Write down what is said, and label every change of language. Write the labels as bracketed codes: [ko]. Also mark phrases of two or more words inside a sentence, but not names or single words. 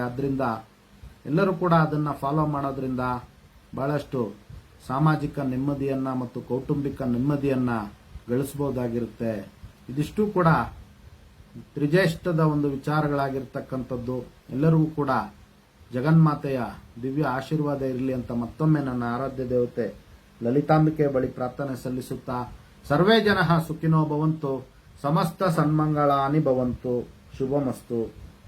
[kn] ಆದ್ರಿಂದ ಎಲ್ಲರೂ ಕೂಡ ಅದನ್ನ ಫಾಲೋ ಮಾಡೋದ್ರಿಂದ ಬಹಳಷ್ಟು ಸಾಮಾಜಿಕ ನೆಮ್ಮದಿಯನ್ನ ಮತ್ತು ಕೌಟುಂಬಿಕ ನೆಮ್ಮದಿಯನ್ನ ಗಳಿಸಬಹುದಾಗಿರುತ್ತೆ. ಇದಿಷ್ಟು ಕೂಡ ತ್ರಿಜ್ಯೇಷ್ಠದ ಒಂದು ವಿಚಾರಗಳಾಗಿರ್ತಕ್ಕಂಥದ್ದು. ಎಲ್ಲರಿಗೂ ಕೂಡ ಜಗನ್ಮಾತೆಯ ದಿವ್ಯ ಆಶೀರ್ವಾದ ಇರಲಿ ಅಂತ ಮತ್ತೊಮ್ಮೆ ನನ್ನ ಆರಾಧ್ಯ ದೇವತೆ ಲಲಿತಾಂಬಿಕೆ ಬಳಿ ಪ್ರಾರ್ಥನೆ ಸಲ್ಲಿಸುತ್ತಾ, [sa] ಸರ್ವೇ ಜನಃ ಸುಖಿನೋ ಭವಂತು, ಸಮಸ್ತ ಸನ್ಮಂಗಳಾನಿ ಭವಂತು, ಶುಭಮಸ್ತು.